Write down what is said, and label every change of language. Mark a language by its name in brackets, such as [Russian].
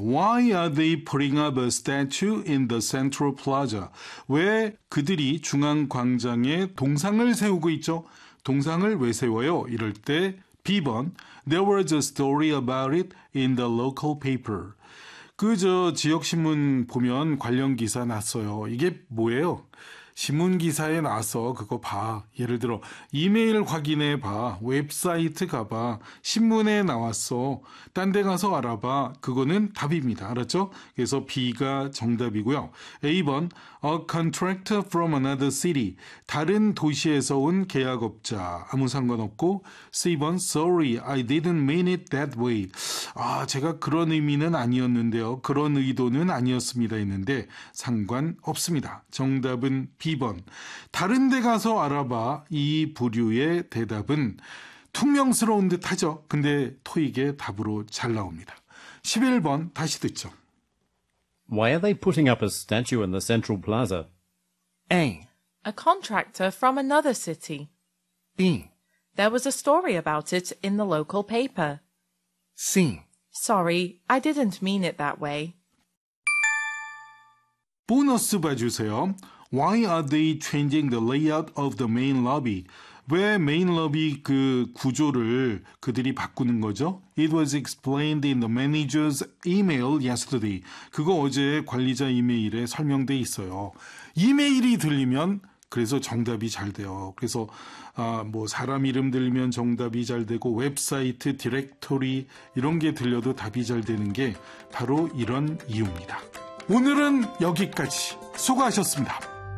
[English] Why are they putting up a statue in the Central Plaza? [Korean] 왜 그들이 중앙광장에 동상을 세우고 있죠? 동상을 왜 세워요? 이럴 때 B번. [English] There was a story about it in the local paper. [Korean] 그저 지역신문 보면 관련 기사 났어요. 이게 뭐예요? 신문기사에 나서 그거 봐. 예를 들어 이메일 확인해 봐. 웹사이트 가봐. 신문에 나왔어. 딴 데 가서 알아봐. 그거는 답입니다. 알았죠? 그래서 B가 정답이고요. A번. [English] A contractor from another city. [Korean] 다른 도시에서 온 계약업자. 아무 상관없고. C번. [English] Sorry, I didn't mean it that way. [Korean] 아, 제가 그런 의미는 아니었는데요. 그런 의도는 아니었습니다. 했는데 상관없습니다. 정답은 B번. 다른 데 가서 알아봐. 이 부류의 대답은 퉁명스러운 듯 하죠. 근데 토익의 답으로 잘 나옵니다. 11번 다시 듣죠. [English] Why are they putting up a statue in the Central Plaza? A. A contractor from another city. B. There was a story about it in the local paper. C. Sorry, I didn't mean it that way. [Korean] 보너스 봐주세요. [English] Why are they changing the layout of the main lobby? [Korean] 왜 메인 로비 그 구조를 그들이 바꾸는 거죠? [English] It was explained in the manager's email yesterday. [Korean] 그거 어제 관리자 이메일에 설명돼 있어요. 이메일이 들리면 그래서 정답이 잘 돼요. 그래서 아, 뭐 사람 이름 들리면 정답이 잘 되고 웹사이트, 디렉토리 이런 게 들려도 답이 잘 되는 게 바로 이런 이유입니다. 오늘은 여기까지. 수고하셨습니다.